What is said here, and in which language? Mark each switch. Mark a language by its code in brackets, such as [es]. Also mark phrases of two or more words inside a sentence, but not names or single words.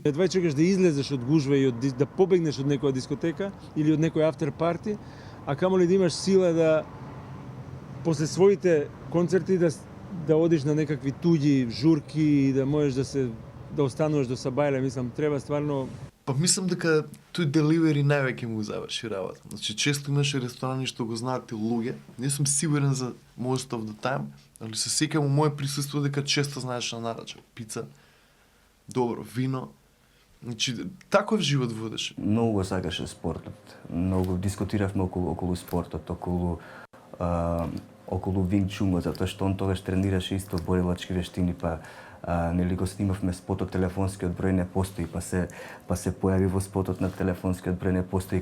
[mk] Едва чекаш да излезеш од гужва и да побегнеш од некоја дискотека или од некој [en] after party, [mk] а камо ли да имаш сила да после своите концерти да одиш на некакви туѓи журки и да можеш да остануваш до сабајле, мислам, треба стварно. Па мислам дека тој деливери највеќе му заврши работа. Значи често имаше ресторани што го знаат и луѓе. Не сум сигурен за [en] most of the time, [mk] али се сеќавам во моје присуство дека често знаеш да нарача пица, добро вино. Значи таков живот водеше. Многу го сакаше спортот. Многу дискутиравме околу спортот, околу Винг Чунго, затоа што он тогаш тренираше исто борилачки вештини, па нели го снимавме спотот, телефонскиот број не постои, па се појави во спотот на телефонскиот број не постои.